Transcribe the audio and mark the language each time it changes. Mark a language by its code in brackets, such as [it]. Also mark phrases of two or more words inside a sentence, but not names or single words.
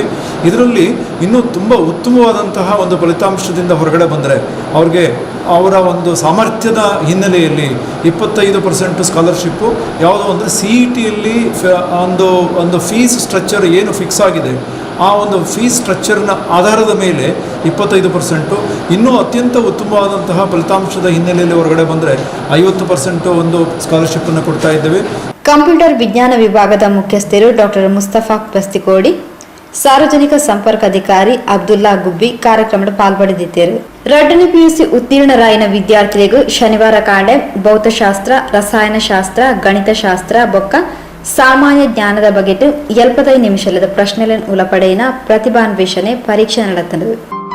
[kn] ಇದರಲ್ಲಿ ಇನ್ನೂ ತುಂಬ ಉತ್ತಮವಾದಂತಹ ಒಂದು ಫಲಿತಾಂಶದಿಂದ ಹೊರಗಡೆ ಬಂದರೆ ಅವ್ರಿಗೆ ಅವರ ಒಂದು ಸಾಮರ್ಥ್ಯದ ಹಿನ್ನೆಲೆಯಲ್ಲಿ 25% ಸ್ಕಾಲರ್ಶಿಪ್ಪು ಯಾವುದೋ ಅಂದರೆ CETಯಲ್ಲಿ ಒಂದು ಫೀಸ್ ಸ್ಟ್ರಕ್ಚರ್ ಏನು ಫಿಕ್ಸ್ ಆಗಿದೆ ಆ ಒಂದು ಫೀಸ್ ಸ್ಟ್ರಕ್ಚರ್ನ ಆಧಾರದ ಮೇಲೆ 25%, ಇನ್ನೂ ಅತ್ಯಂತ ಉತ್ತಮವಾದಂತಹ ಫಲಿತಾಂಶದ ಹಿನ್ನೆಲೆಯಲ್ಲಿ ಹೊರಗಡೆ ಬಂದರೆ 50% ಒಂದು ಸ್ಕಾಲರ್ಶಿಪ್ಪನ್ನು ಕೊಡ್ತಾ ಇದ್ದೇವೆ. ಕಂಪ್ಯೂಟರ್ ವಿಜ್ಞಾನ ವಿಭಾಗದ ಮುಖ್ಯಸ್ಥರು ಡಾಕ್ಟರ್ ಮುಸ್ತಫಾ ಬಸ್ತಿಕೋಡಿ, ಸಾರ್ವಜನಿಕ ಸಂಪರ್ಕ ಅಧಿಕಾರಿ ಅಬ್ದುಲ್ಲಾ ಗುಬ್ಬಿ ಕಾರ್ಯಕ್ರಮದ ಪಾಲ್ಪಡೆದಿದ್ದರು. [tcy] 2ನೇ PUC ಉತ್ತೀರ್ಣರಾಯಿನ ವಿದ್ಯಾರ್ಥಿಗಳಿಗೂ ಶನಿವಾರ ಕಾಂಡೆ ಭೌತಶಾಸ್ತ್ರ, ರಸಾಯನಶಾಸ್ತ್ರ, ಗಣಿತಶಾಸ್ತ್ರ ಬೊಕ್ಕ ಸಾಮಾನ್ಯ ಜ್ಞಾನದ ಬಗೆಟ್ಟು 45 ನಿಮಿಷದ ಪ್ರಶ್ನೆಗಳನ್ನು ಉಳಪಡೆಯಿನ ಪ್ರತಿಭಾನ್ವೇಷಣೆ ಪರೀಕ್ಷೆ ನಡೆತಂದು.